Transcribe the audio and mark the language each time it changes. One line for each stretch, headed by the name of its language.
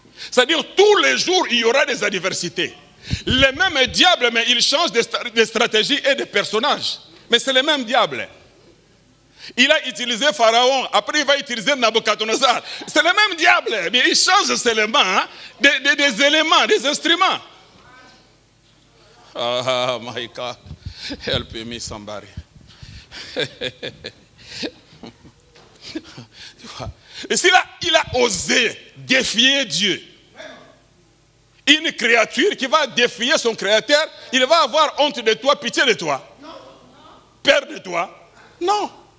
French: C'est-à-dire, tous les jours, il y aura des adversités. Les mêmes diables, mais ils changent de stratégie et de personnages. Mais c'est le même diable. Il a utilisé Pharaon, après il va utiliser Nabucodonosor. C'est le même diable, mais il change seulement des éléments, des instruments.
English: Ah, my God, help me somebody.
French: Et s'il il a osé défier Dieu, une créature qui va défier son créateur, il va avoir honte de toi, pitié de toi, peur de toi. Non.